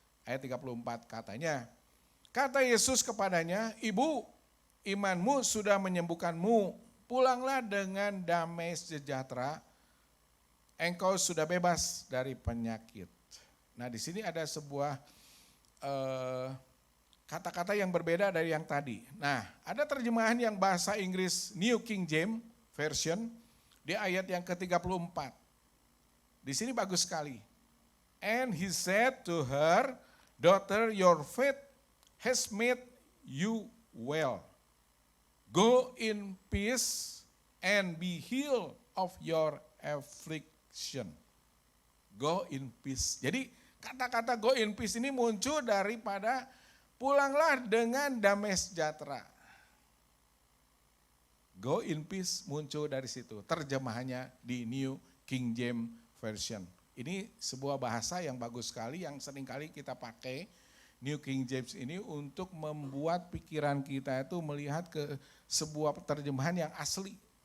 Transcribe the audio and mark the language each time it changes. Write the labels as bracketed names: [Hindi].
[Indonesian] Ayat 34 katanya, kata Yesus kepadanya, ibu, imanmu sudah menyembuhkanmu, pulanglah dengan damai sejahtera, engkau sudah bebas dari penyakit. Nah di sini ada sebuah kata-kata yang berbeda dari yang tadi. Nah ada terjemahan yang bahasa Inggris New King James Version di ayat yang ke-34. Di sini bagus sekali. [English] And he said to her, daughter, your faith has made you well. Go in peace and be healed of your affliction. Go in peace. [Indonesian] Jadi kata-kata [English] go in peace [Indonesian] ini muncul daripada pulanglah dengan damai sejahtera. [English] Go in peace muncul dari situ. [Indonesian] Terjemahannya di New King James Version. Ini sebuah bahasa yang bagus sekali yang seringkali kita pakai New King James ini untuk membuat pikiran kita itu melihat ke sebuah terjemahan yang asli.